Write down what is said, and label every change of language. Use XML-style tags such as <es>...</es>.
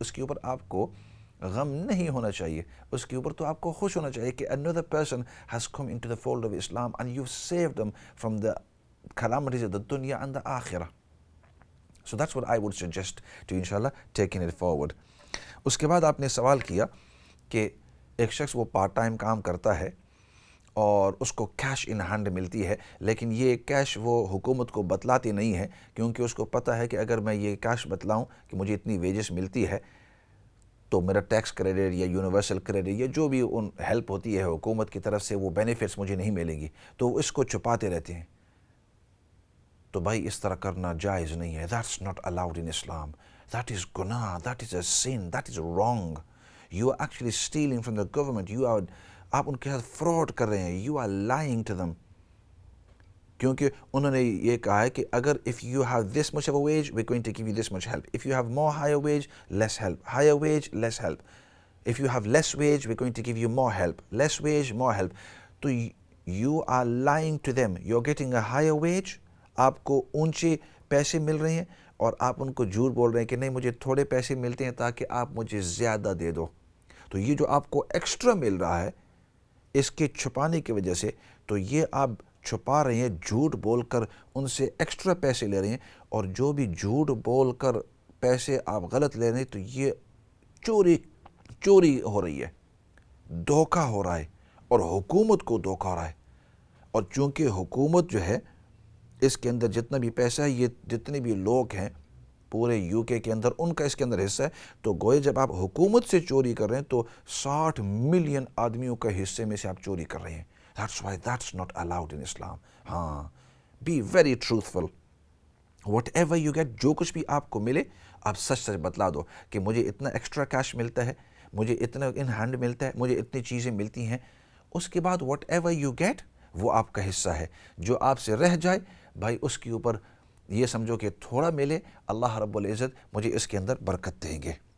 <ur>اس کے اوپر آپ کو غم نہیں ہونا چاہیے، اس کے اوپر تو آپ کو خوش ہونا چاہیے کہ</ur> <en>another person has come into the fold of Islam and you've saved them from the calamities of the dunya and the akhirah. So that's what I would suggest to inshallah taking it forward.</en> <ur>اس کے بعد آپ نے سوال کیا کہ ایک شخص وہ پارٹ ٹائم کام کرتا ہے اور اس کو کیش ان ہینڈ ملتی ہے، لیکن یہ کیش وہ حکومت کو بتلاتی نہیں ہے، کیونکہ اس کو پتہ ہے کہ اگر میں یہ کیش بتلاؤں کہ مجھے اتنی ویجز ملتی ہے تو میرا ٹیکس کریڈٹ یا یونیورسل کریڈٹ یا جو بھی ان ہیلپ ہوتی ہے حکومت کی طرف سے وہ بینیفٹس مجھے نہیں ملیں گی، تو وہ اس کو چھپاتے رہتے ہیں. تو بھائی اس طرح کرنا جائز نہیں ہے.</ur> <en>That's not allowed in Islam. That is گناہ, that is a sin, that is wrong. You are actually stealing from the government.</en> <ur>آپ ان کے ساتھ فراڈ کر رہے ہیں.</ur> <en>You are lying to them.</en> <ur>کیونکہ انہوں نے یہ کہا ہے کہ اگر</ur> <en>if you have this much of a wage, we're going to give you this much help. If you have more higher wage, less help. Higher wage, less help. If you have less wage, we're going to give you more help. Less wage, more help.</en> <ur>تو</ur> <en>you are lying to them. You're getting a higher wage.</en> <ur>آپ کو اونچے پیسے مل رہے ہیں اور آپ ان کو جھوٹ بول رہے ہیں کہ نہیں مجھے تھوڑے پیسے ملتے ہیں تاکہ آپ مجھے زیادہ دے دو. تو یہ جو آپ کو ایکسٹرا مل رہا ہے اس کے چھپانے کی وجہ سے، تو یہ آپ چھپا رہے ہیں، جھوٹ بول کر ان سے ایکسٹرا پیسے لے رہے ہیں. اور جو بھی جھوٹ بول کر پیسے آپ غلط لے رہے ہیں تو یہ چوری ہو رہی ہے، دھوکہ ہو رہا ہے اور حکومت کو دھوکہ ہو رہا ہے. اور چونکہ حکومت جو ہے اس کے اندر جتنا بھی پیسہ ہے، یہ جتنے بھی لوگ ہیں پورے یو کے اندر ان کا اس کے اندر حصہ ہے. تو گوئے جب آپ حکومت سے چوری کر رہے ہیں تو 60 ملین آدمیوں کا حصے میں سے آپ چوری کر رہے ہیں.</ur> <en>That's why that's not allowed in Islam. ہاں، be very truthful. Whatever you get,</en> <ur>جو کچھ بھی آپ کو ملے آپ سچ بتلا دو کہ مجھے اتنا ایکسٹرا کیش ملتا ہے، مجھے اتنا ان ہینڈ ملتا ہے، مجھے اتنی چیزیں ملتی ہیں. اس کے بعد</ur> <en>whatever you get</en> <ur>وہ آپ کا حصہ ہے. جو آپ سے رہ جائے بھائی اس کے اوپر یہ سمجھو کہ تھوڑا ملے، اللہ رب العزت مجھے اس کے اندر برکت دیں گے.</ur>